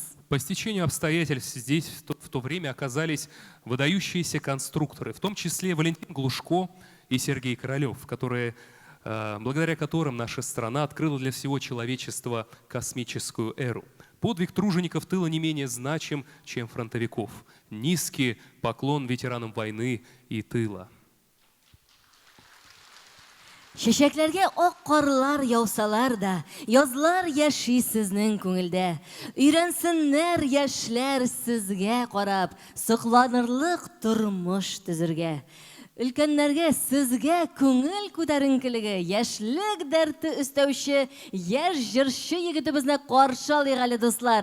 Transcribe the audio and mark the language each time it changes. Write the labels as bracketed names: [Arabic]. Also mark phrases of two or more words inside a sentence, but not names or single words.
[Russian] По стечению обстоятельств здесь в то время оказались выдающиеся конструкторы, в том числе Валентин Глушко и Сергей Королев, благодаря которым наша страна открыла для всего человечества космическую эру. Подвиг тружеников тыла не менее значим, чем фронтовиков. Низкий поклон ветеранам войны и тыла. [Tatar] Шешекләргә ак карлар яусалар да, язлар яши сезнең күңелдә. Өйрәнсеннәр яшьләр сезгә карап, сокланырлык тормыш төзергә. Өлкәннәргә сезгә күңел күтәренкелеге, яшьлек дәрте өстәүче яшь җырчы егетебезне каршы алыйк әле, дуслар.